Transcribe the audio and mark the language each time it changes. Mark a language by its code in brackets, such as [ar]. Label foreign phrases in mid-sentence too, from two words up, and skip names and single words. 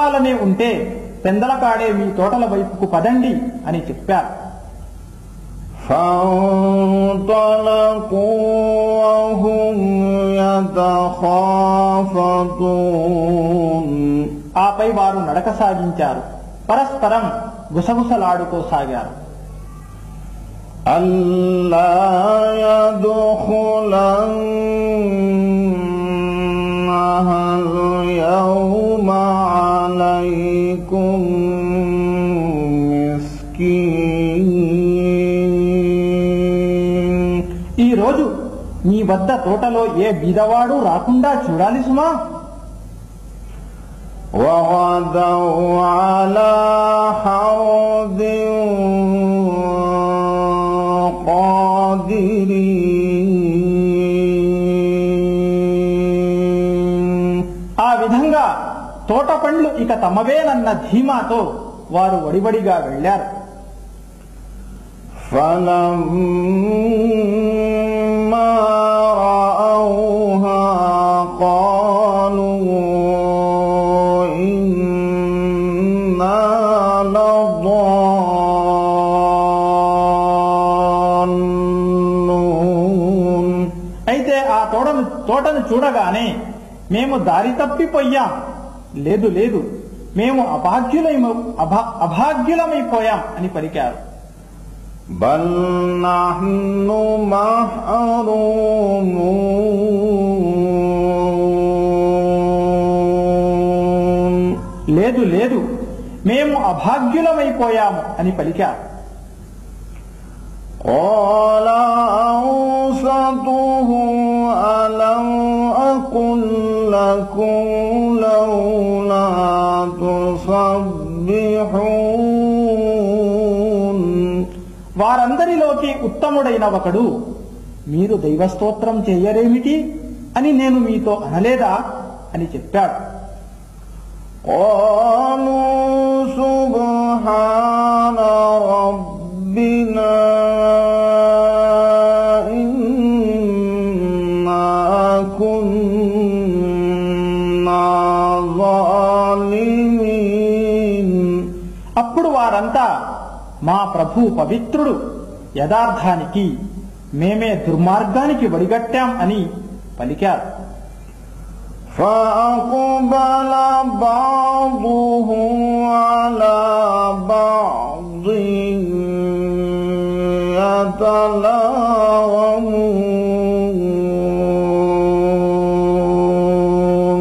[te] ఇష్టమే ఉంటే పెందలకాడే మీ తోటల వైపుకు పదండి అని చెప్పారు. [ar] فانطلقوا وهم يتخافتون. [te] ఆపై వారు నడక సాగించారు, పరస్పరం గుసగుసలాడుకోసాగారు. [ar] ألا يدخلنها اليوم عليكم مسكين. [te] ఈ రోజు మీ వద్ద తోటలో ఏ బీదవాడు రాకుండా చూడాలి సుమా. [ar] وغدوا على حرد قادرين. [te] ఆ విధంగా తోట పండ్లు ఇక తమవేనన్న ధీమాతో వారు వడివడిగా వెళ్లారు. [ar] فلما رأوها قالوا إنا لضالون. [te] అయితే ఆ తోటను చూడగానే మేము దారి తప్పిపోయాం, లేదు లేదు మేము అభాగ్యులమైపోయాం అని పలికారు. [ar] بل نحن محرومون. [te] లేదు లేదు మేము అభాగ్యులమైపోయాము అని పలికారు. [ar] قال أوسطهم ألم أقل لكم لولا تسبحون. [te] వారందరిలోకి ఉత్తముడైన ఒకడు, మీరు దైవస్తోత్రం చెయ్యరేమిటి అని నేను మీతో అనలేదా అని చెప్పాడు. [ar] قالوا سبحان ربنا إنا كنا ظالمين. [te] అప్పుడు వారంతా మా ప్రభు పవిత్రుడు, యథార్థానికి మేమే దుర్మార్గానికి వడిగట్టాం అని పలికారు. [ar] فأقبل بعضهم على بعض يتلاومون.